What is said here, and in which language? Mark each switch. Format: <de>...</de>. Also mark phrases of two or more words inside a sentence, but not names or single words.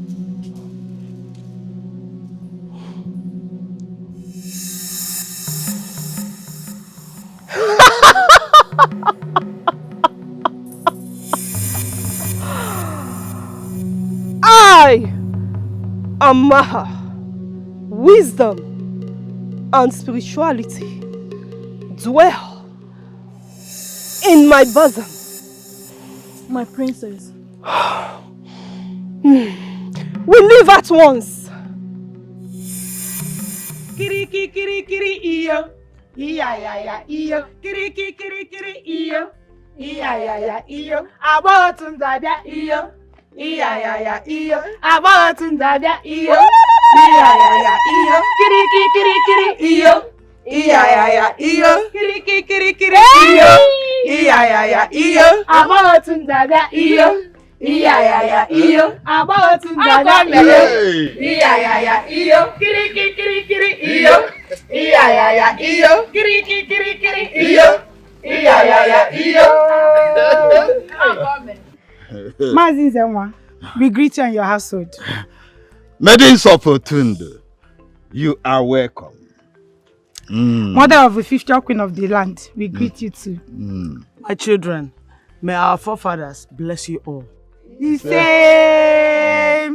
<en>I am Maha. Wisdom and spirituality dwell in my bosom. My princess. We leave at once. Kiri kiri kiri iyo. Iya ya ya iyo. Kiri kiri iyo. Iya ya ya iyo. Abotum dada iyo. Iya ya ya iyo. Abotum dada iyo. Iya ya ya iyo. Kiri kiri iyo. Iya ya ya iyo. Kiri kiri iyo. Iya ya ya iyo. Abotum dada iyo. Iya ya ya iyo. Abotum dada iyo. Iya ya ya iyo. Kiri iyo. Iya ya ya iyo. Kiri iyo. Iya ya ya iyo. Mazin Zenwa, we greet you in your household. Maidens of Otundu, you are welcome. Mother of the 50th queen of the land, we greet you too. My children, may our forefathers bless you all. The same.</en>